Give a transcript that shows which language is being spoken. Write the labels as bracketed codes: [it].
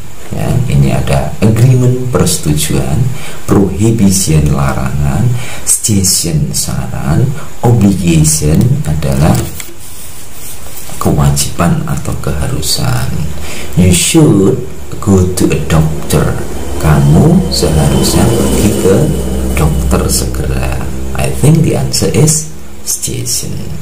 [id] Ya, ini ada agreement persetujuan, prohibition larangan, suggestion saran, obligation adalah kewajiban atau keharusan. [en] You should go to a doctor. [id] Kamu seharusnya pergi ke dokter segera. [en] I think the answer is suggestion.